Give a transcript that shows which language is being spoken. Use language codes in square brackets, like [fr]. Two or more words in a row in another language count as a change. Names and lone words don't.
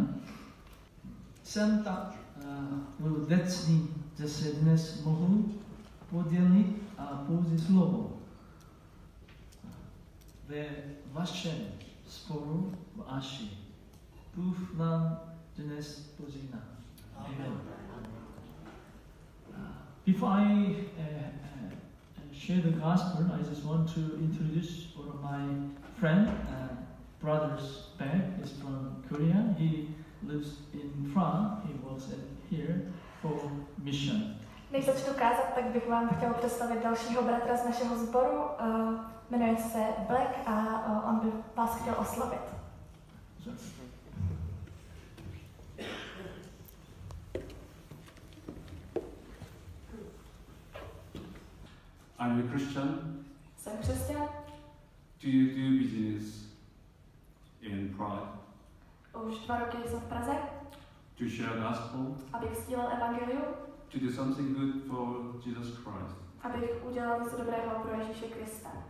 [cs] Jsem tak vděčný, že se dnes mohu podělit a použít slovo ve vašem sporu v Aši. Bůh nám dnes požehná. Amen. [en] Before I share the gospel, I just want to introduce one of my friend, brother's Baek is from Korea. He lives in France. He was here for mission. [cs] Než začnu kázat, tak bych vám chtěl představit dalšího bratra z našeho sboru. Jmenuje se Black a on by vás chtěl oslavit. [en] I'm a Christian. [cs] Jsem křesťan. [en] Do you do business in Prague? [cs] Už 2 roky jsem v Praze. [en] To share gospel? [cs] Abych sdílel evangelium. [en] To do something good for Jesus Christ? [cs] Abych udělal něco dobrého pro Ježíše Krista.